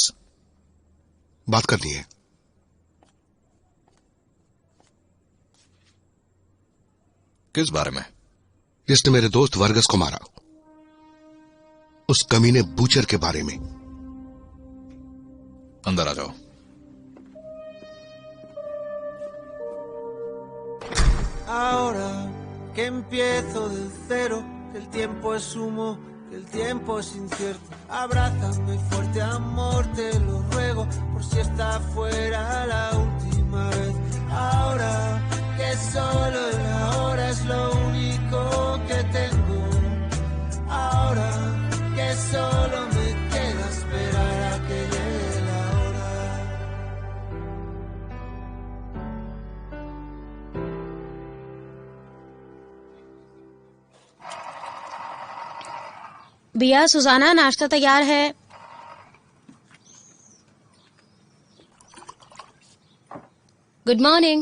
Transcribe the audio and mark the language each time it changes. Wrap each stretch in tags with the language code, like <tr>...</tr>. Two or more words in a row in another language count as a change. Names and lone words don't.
<hi>बात करनी है। किस बारे में? जिसने मेरे दोस्त वर्गस को मारा, उस कमीने बूचर के बारे में। अंदर आ जाओ।</hi> <es>Ahora que empiezo del cero, que el tiempo es humo, que el tiempo es incierto. Abrázame fuerte, amor, te lo ruego, por si esta fuera la última vez. Ahora que solo el ahora es lo único que tengo. Ahora que solo me queda esperar a que llegue la hora.</es> <hi>बिया, सुजाना, नाश्ता तैयार है।</hi> <en>Good morning.</en>